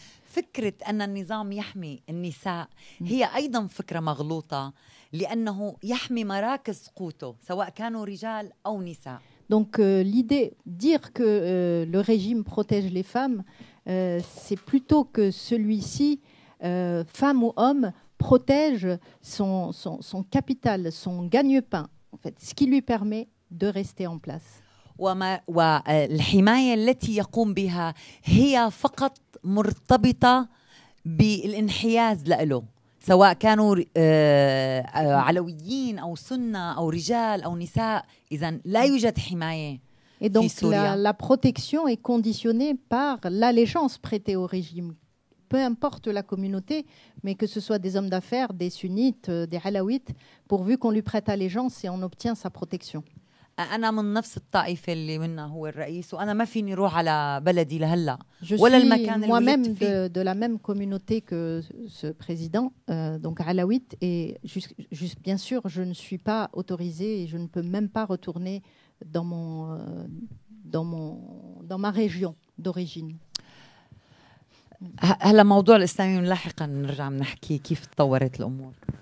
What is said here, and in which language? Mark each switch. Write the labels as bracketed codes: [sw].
[ar] فكرة أن النظام يحمي النساء هي أيضا فكرة مغلوطة لأنه يحمي مراكز قوته سواء كانوا رجال أو نساء. [fr] Donc l'idée, dire que le régime protège les femmes, c'est plutôt que celui-ci, femme ou homme, protège son capital, son gagne-pain, en fait, ce qui lui permet de rester en place. [ar] والحماية التي يقوم بها هي فقط مرتبطة بالانحياز له سواء كانوا علويين أو سنة أو رجال أو نساء. إذن لا يوجد حماية. [fr] Et donc la protection est conditionnée par l'allégeance prêtée au régime. Peu importe la communauté, mais que ce soit des hommes d'affaires, des sunnites, des halawites, pourvu qu'on lui prête allégeance et on obtient sa protection. [ar] أنا من نفس الطائفة اللي منها هو الرئيس وأنا ما فيني روح على بلدي لهلا. [fr] Je suis moi-même de la même communauté que ce président, donc alawite, et bien sûr, je ne suis pas autorisée et je ne peux même pas retourner dans ma région d'origine. [ar] هلا موضوع الإسلامي لاحقا نرجع نحكي كيف تطورت الأمور.